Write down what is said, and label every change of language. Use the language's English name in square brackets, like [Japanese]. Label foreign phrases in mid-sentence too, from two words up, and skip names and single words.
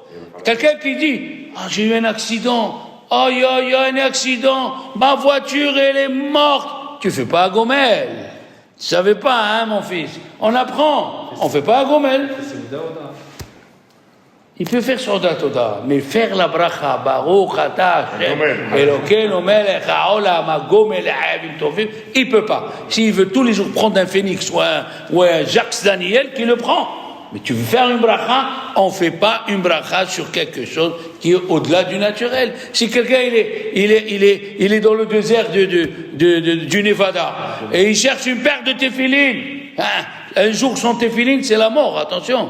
[French] Quelqu'un qui dit, j'ai eu un accident. Oh, il y a un accident. Ma voiture, elle est morte. Tu ne fais pas à Gomel. Tu ne savais pas, mon fils. On apprend. On ne fait pas à Gomel. Il peut faire [Hebrew] סעודת תודה, [French] mais faire la bracha, [Hebrew] ברוך אתה השם, אלוקינו מלך העולם הגומל האבים טובים, [French] il ne peut pas. S'il veut tous les jours prendre un phénix ou un Jacques Daniel, qui le prend. Mais tu veux faire une bracha, on ne fait pas une bracha sur quelque chose qui est au-delà du naturel. Si quelqu'un il est dans le désert du Nevada et il cherche une paire de téphilines, un jour sans téphilines, c'est la mort, attention.